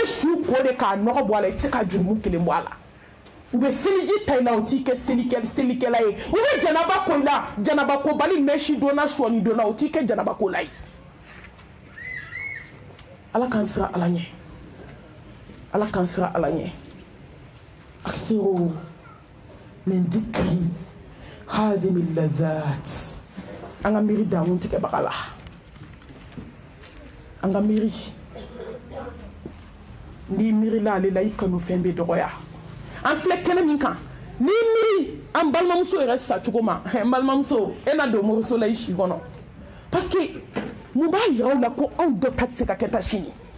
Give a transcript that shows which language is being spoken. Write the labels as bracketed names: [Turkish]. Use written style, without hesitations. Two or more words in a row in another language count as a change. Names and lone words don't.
[Bambara] su ko de k'a nɔgɔ bɔ a la i tɛ se ka jurumu kelen bɔ a la u bɛ seliji ta i la u t'i kɛ selikɛla ye u bɛ janaba ko i la janaba ko bali mɛsi donna sɔɔni donna u t'i kɛ janaba ko la ye ala k'an siran ala ɲɛ ala k'an siran ala ɲɛ [Arabic] أكثروا من ذكر هذه اللذات [Bambara] an ka miiri damun tigɛbaga la an ka miiri n'i miirila ale la i kanu fɛn bɛ dɔgɔya an filɛ kɛnɛ min kan n'i miiri an balimamuso yɛrɛ sacogo ma n balimamuso e na don moriso la i si kɔnɔ [French] parce que [Bambara] mun b'a yira aw la ko anw dɔ ta tɛ se ka kɛ ta sini